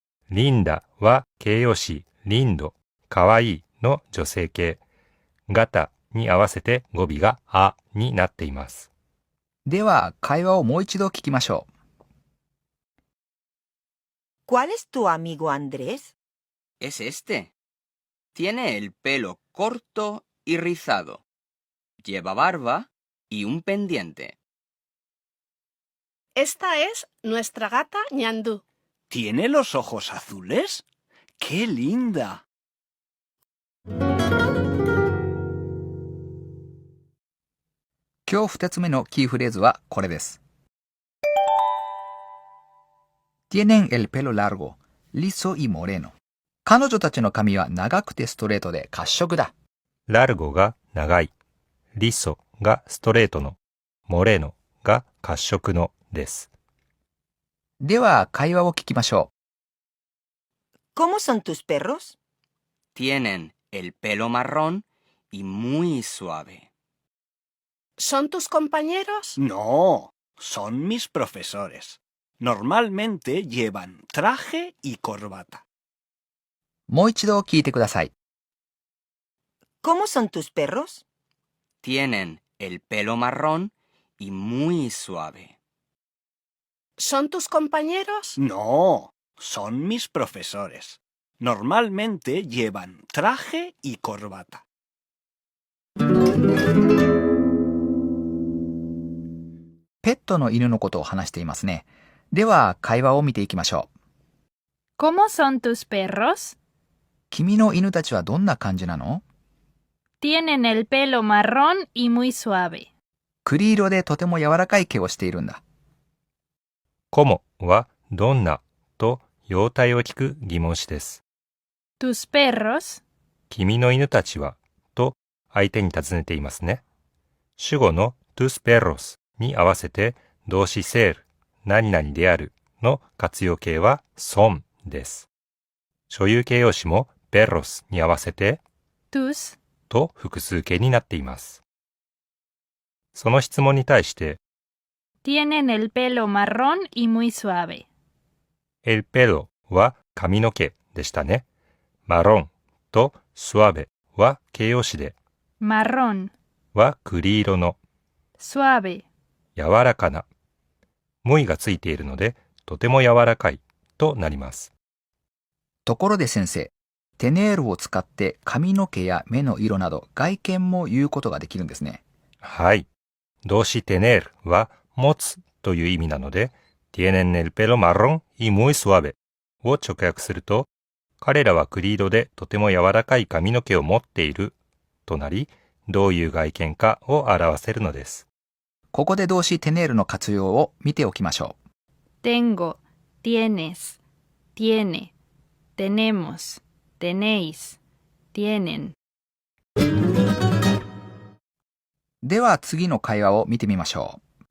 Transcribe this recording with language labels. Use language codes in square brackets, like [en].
[ja] リンダは形容詞リンド、かわいいの女性形。ガタに合わせて語尾があになっています。では、会話をもう一度聞きましょう。 [es] ¿Cuál es tu amigo Andrés? Es este. Tiene el pelo corto y rizado. Lleva barba y un pendiente. Esta es nuestra gata Ñandú. ¿Tiene los ojos azules? ¡Qué linda! [ja] 今日2つ目のキーフレーズはこれです。 [es] Tienen el pelo largo, liso y moreno. [ja] 彼女たちの髪は長くてストレートで褐色だ。ラルゴが長い、リソがストレートの、モレノが褐色のです。では、会話を聞きましょう。 [es] ¿Cómo son tus perros? Tienen el pelo marrón y muy suave. ¿Son tus compañeros? No, son mis profesores. Normalmente llevan traje y corbata. [ja] もう一度聞いてください。 [es] ¿Cómo son tus perros? Tienen el pelo marrón y muy suave. ¿Son tus compañeros? No, son mis profesores. Normalmente llevan traje y corbata. [ja] ペットの犬のことを話していますね。では、会話を見ていきましょう。 [es] ¿Cómo son tus perros? [ja] 君の犬たちはどんな感じなの？ [es] Tienen el pelo marrón y muy suave. [ja] 栗色でとても柔らかい毛をしているんだ。コモはどんなと用態を聞く疑問詞です。 [es] ¿Tus perros? [ja] 君の犬たちはと相手に尋ねていますね。主語の [es] tus perros [ja] に合わせて動詞 ser 何々であるの活用形は son です。所有形容詞も perros に合わせて [es] ¿Tus? [ja] と複数形になっています。その質問に対して [es] Tienen el pelo marrón y muy suave. el pelo [ja] は髪の毛でしたね。マロンとsuaveは形容詞で [es] Marrón, [ja] は栗色の [es] suave. [ja] 柔らかな。 muyがついているのでとても柔らかいとなります。ところで先生、テネールを使って髪の毛や目の色など外見も言うことができるんですね。はい。動詞テネールは持つという意味なので、 [es] tienen el pelo marrón y muy suave [ja] を直訳すると、彼らは栗色でとても柔らかい髪の毛を持っているとなり、どういう外見かを表せるのです。ここで動詞テネールの活用を見ておきましょう。 [es] Tengo, tienes, tiene, tenemos, tenéis, tienen. [ja] では次の会話を見てみましょう。